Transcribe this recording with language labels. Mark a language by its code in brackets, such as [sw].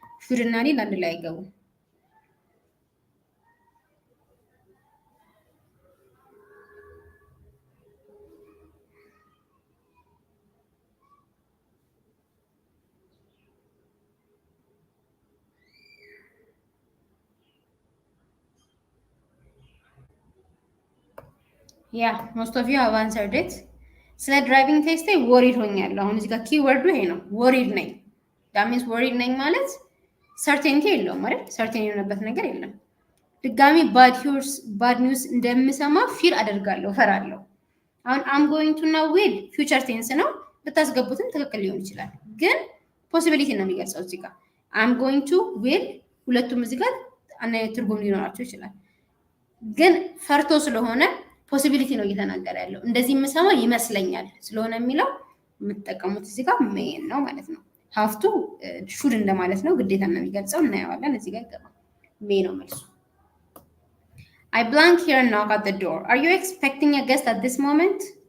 [am] should እና need አንድ ላይ አይገቡም። [en] Yeah, most of you have answered it. [am] ስለ ድራይቪንግ ቴስት ወሪድ ሆኛለሁ። አሁን እዚህ ጋር ኪወርዱ ይሄ ነው፣ ወሪድ ነኝ። that means ወሪድ ነኝ ማለት ሰርቴኒቲ የለውም አይደል? ሰርቴን የሆነበት ነገር የለም። ድጋሚ ባድ ኒውስ እንደምሰማ ፊል አደርጋለሁ፣ እፈራለሁ። አሁን am going to now will future tense ነው። ብታስገቡትም ትክክል ሊሆን ይችላል፣ ግን ፖሲቢሊቲ ነው የሚገልጸው እዚህ ጋር am going to will ሁለቱም እዚህ ጋር አንድ አይነት ትርጉም ሊኖራቸው ይችላል፣ ግን ፈርቶ ስለሆነ ፖሲቢሊቲ ነው እየተናገረ ያለው። እንደዚህ የምሰማ ይመስለኛል ስለሆነ የሚለው የምትጠቀሙት እዚህ ጋር ሜይን ነው ማለት ነው። ሀፍቱ ሹድ እንደማለት ነው፣ ግዴታ ነው የሚገልጸው። እናየዋለን። እዚህ ጋር ይገባል። ሜይ ነው መልሱ። [en] I blank here and knock at the door. Are you expecting a guest at this moment?